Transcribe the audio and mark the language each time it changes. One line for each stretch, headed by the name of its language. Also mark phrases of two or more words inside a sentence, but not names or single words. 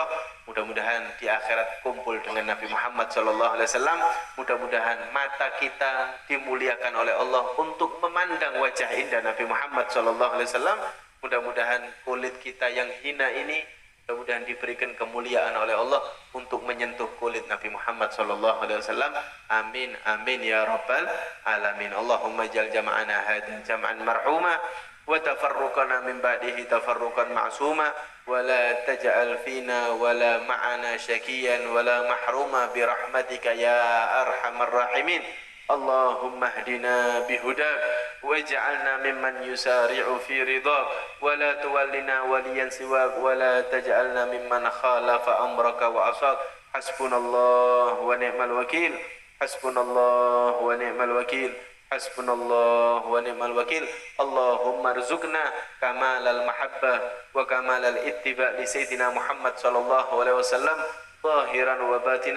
Indonesian: Mudah-mudahan di akhirat kumpul dengan Nabi Muhammad
Arabic: صلى الله عليه وسلم.
Indonesian: Mudah-mudahan mata kita dimuliakan oleh Allah untuk memandang wajah indah Nabi Muhammad
Arabic: صلى الله عليه وسلم.
Indonesian: Mudah-mudahan kulit kita yang hina ini mudah-mudahan diberikan kemuliaan oleh Allah untuk menyentuh kulit Nabi Muhammad
Arabic: صلى الله عليه وسلم. آمين آمين يا رب العالمين. اللهم اجعل جمعنا هذا جمعا مرحوما وتفرقنا من بعده تفرقا معصوما ولا تجعل فينا ولا معنا شقيا ولا محروما برحمتك يا أرحم الراحمين. اللهم اهدنا بهداك واجعلنا ممن يسارع في رضاك ولا تولنا وليا سواك ولا تجعلنا ممن خالف أمرك وعصاك. حسبنا الله ونعم الوكيل، حسبنا الله ونعم الوكيل، حسبنا الله ونعم الوكيل. اللهم ارزقنا كمال المحبة وكمال الاتباع لسيدنا محمد صلى الله عليه وسلم ظاهرا وباطنا.